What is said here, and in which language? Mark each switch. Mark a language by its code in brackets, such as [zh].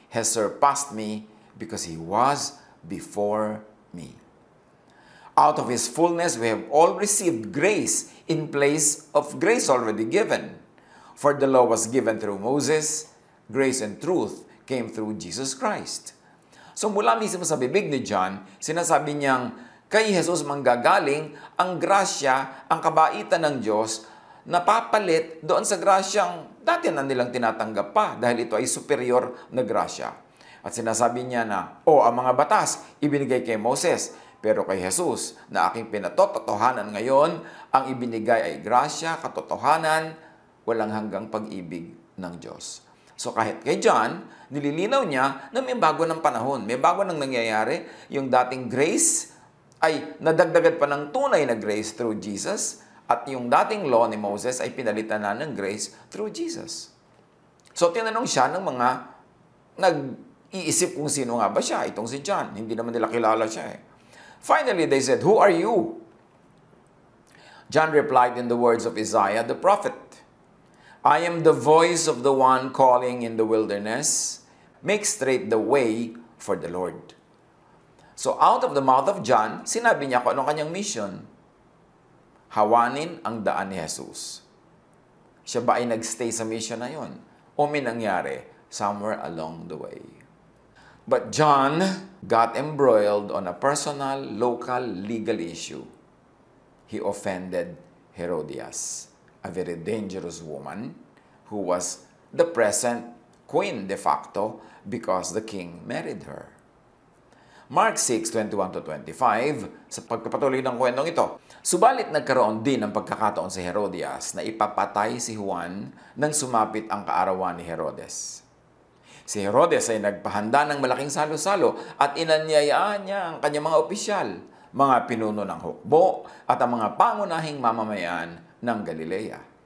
[en] has surpassed me because he was before me. Out of his fullness we have all received grace in place of grace already given. For the law was given through Moses, grace and truth came through Jesus Christ. [tl] So mula mismo sa bibig ni John, sinasabi niyang kay Jesus manggagaling ang grasya, ang kabaitan ng Diyos, napapalit doon sa grasyang dati na nilang tinatanggap pa dahil ito ay superior na grasya. At sinasabi niya na, ang mga batas ibinigay kay Moses, pero kay Jesus na aking pinatotohanan ngayon, ang ibinigay ay grasya, katotohanan, walang hanggang pag-ibig ng Diyos. So kahit kay John, nililinaw niya na may bago ng panahon, may bago nang nangyayari. Yung dating grace ay nadagdagan pa ng tunay na grace [en] through Jesus, [tl] at yung dating law ni Moses ay pinalitan na ng grace through Jesus. So tinanong siya ng mga nag-iisip kung sino nga ba siya, itong si John. Hindi naman nila kilala siya eh. [en] Finally, they said, "Who are you?" John replied in the words of Isaiah the prophet, "I am the voice of the one calling in the wilderness, make straight the way for the Lord." So out of the mouth of John, [tl] sinabi niya kung anong kanyang [en] mission. [tl] Hawanin ang daan ni Jesus. Siya ba ay nagstay sa mission na yon? O may nangyari [en] somewhere along the way? But John got embroiled on a personal, local, legal issue. He offended Herodias, a very dangerous woman who was the present queen de facto because the king married her. [tl] Mark 6:21-25, sa pagpapatuloy ng kwentong ito, subalit nagkaroon din ng pagkakataon si Herodias na ipapatay si Juan nang sumapit ang kaarawan ni Herodes. Si Herodes ay nagpahanda ng malaking salo-salo at inanyayaan niya ang kanyang mga opisyal, mga pinuno ng hukbo at ang mga pangunahing mamamayan ng Galilea.